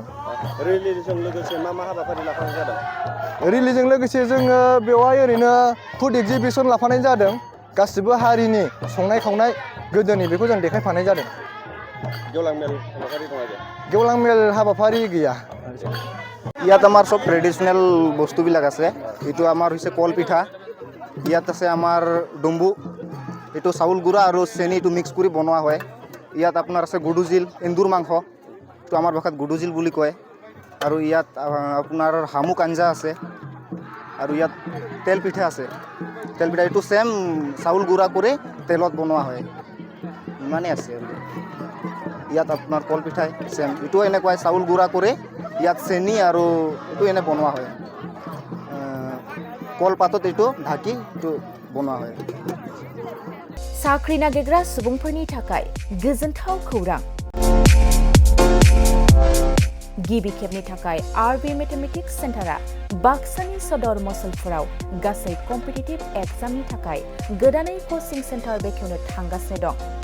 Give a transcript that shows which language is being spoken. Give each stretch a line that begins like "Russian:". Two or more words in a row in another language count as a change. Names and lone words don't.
Bodo: रेलिजों लोगोसे मा हाबाफारि लाफानाय जादों रेलिजों लोगोसे जोङो बेवहाय ओरैनो
English: food exhibition
Bodo: लाफानाय जादों गासिबो हारिनि संनाय खावनाय गोदोनि बेखौ जों देखायफानाय जादों गेवलां मेल हाबाफारि दङ जे गेवलां मेल हाबाफारि गैया
Assamese: ইয়াত আমাৰ সব ট্ৰেডিশনেল বস্তুবিলাক আছে এইটো আমাৰ হৈছে কল পিঠা ইয়াত আছে আমাৰ ডম্বু এইটো চাউল গুড়া আৰু চেনি এইটো মিক্স কৰি বনোৱা হয় ইয়াত আপোনাৰ আছে গুডুজিল এন্দুৰ মাংস এইটো আমাৰ ভাষাত গুডুজিল বুলি কয় আৰু ইয়াত আপোনাৰ শামুক আঞ্জা আছে আৰু ইয়াত তেল পিঠা আছে তেল পিঠা এইটো সেম চাউল গুড়া কৰি তেলত বনোৱা হয় ইমানেই আছে আৰু ইয়াত আপোনাৰ কল পিঠাই সেম এইটো এনেকুৱাই চাউল গুড়া কৰি ইয়াত চেনি আৰু এইটো এনে বনোৱা হয় কলপাতত এইটো ঢাকি এইটো বনোৱা হয়
Bodo: साख्रि नागिरग्रा सुबुंफोरनि थाखाय गोजोनथाव खौरां गिबि खेबनि थाखाय आरबि मेथमेटिक्स सेन्टारा बाक्सानि सदर मसलफोराव गासै
English: competitive examनि
Bodo: थाखाय गोदानै
English: coaching center
Bodo: बेखेवनो थांगासिनो दं